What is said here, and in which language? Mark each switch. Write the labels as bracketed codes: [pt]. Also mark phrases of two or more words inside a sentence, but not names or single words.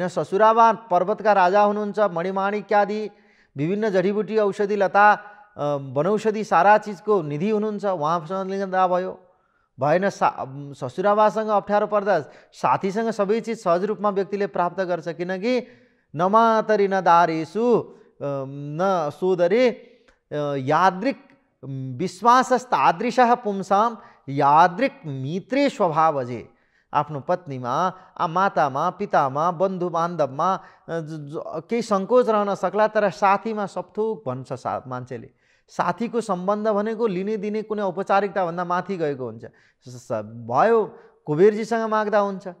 [ne] ससुराबा पर्वतका राजा हुनुहुन्छ, मणिमाणिक्यादि विभिन्न जडीबुटी औषधि लता वनौषधि सारा चिजको निधि हुनुहुन्छ, उहाँसँग लिँदा भयो। भएन। ससुराबासँग अप्ठ्यारो पर्दा साथीसँग सबै चिज सहज रूपमा व्यक्तिले प्राप्त गर्छ। [sa] किनकि न मातरि न दारेषु न सोदरे यादृक् विश्वासस्तादृशः पुंसाम यादृक् मित्रे स्वभावजे। [ne] आफ्नो पत्नीमा, मातामा, पितामा, बन्धु बान्धवमा केही सङ्कोच रहन सक्ला, तर साथीमा सबथोक भन्छ मान्छेले। साथीको सम्बन्ध भनेको लिने दिने कुनै औपचारिकताभन्दा माथि गएको हुन्छ। भयो कुबेरजीसँग माग्दा हुन्छ।